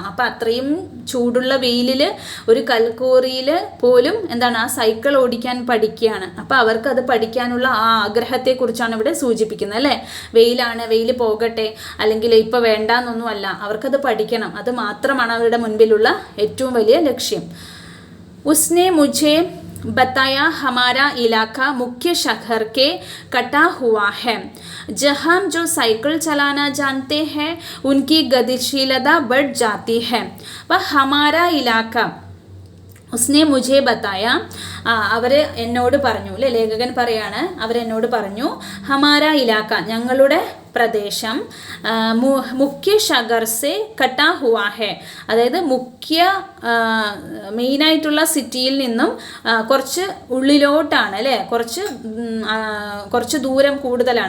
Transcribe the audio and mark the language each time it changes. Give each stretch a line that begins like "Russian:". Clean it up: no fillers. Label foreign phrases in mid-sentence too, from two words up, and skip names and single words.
Malayalam: അപ്പം അത്രയും ചൂടുള്ള വെയിലിൽ ഒരു കൽക്കോറിയിൽ പോലും എന്താണ് ആ സൈക്കിൾ ഓടിക്കാൻ പഠിക്കുകയാണ്. അപ്പം അവർക്ക് അത് പഠിക്കാനുള്ള ആ ആഗ്രഹത്തെക്കുറിച്ചാണ് ഇവിടെ സൂചിപ്പിക്കുന്നത് അല്ലേ. വെയിലാണ്, വെയിൽ പോകട്ടെ, അല്ലെങ്കിൽ ഇപ്പോൾ വേണ്ടാന്നൊന്നുമല്ല, അവർക്കത് പഠിക്കണം. അത് മാത്രമാണ് അവരുടെ മുൻപിലുള്ള ഏറ്റവും വലിയ ലക്ഷ്യം.
Hindi: उसने मुझे बताया हमारा इलाका मुख्य शहर के कटा हुआ है, जहाँ जो साइकिल चलाना जानते हैं उनकी गतिशीलता बढ़ जाती है. वह हमारा इलाका उसने मुझे बताया
Malayalam: അവർ എന്നോട് പറഞ്ഞു അല്ലേ, ലേഖകൻ പറയാണ്, അവരെന്നോട് പറഞ്ഞു
Hindi: हमारा इलाका
Malayalam: ഞങ്ങളുടെ പ്രദേശം
Hindi: मुख्य शहर से कटा हुआ है,
Malayalam: അതായത് മുഖ്യ മെയിനായിട്ടുള്ള സിറ്റിയിൽ നിന്നും കുറച്ച് ഉള്ളിലോട്ടാണ് അല്ലേ, കുറച്ച് ദൂരം കൂടുതലാണ്.